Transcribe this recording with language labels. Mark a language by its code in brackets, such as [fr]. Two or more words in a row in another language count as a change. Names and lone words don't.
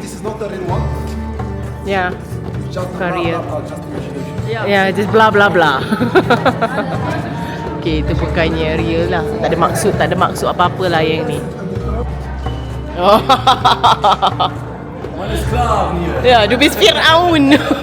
[en] This is not a real one. Ya. It's just Career. just imagination. Ya, just bla bla bla. [ms] Okay, itu bukannya real lah. Tak ada maksud apa-apa lah yang ni. Oh. Ya, [de] du bist Fir'aun.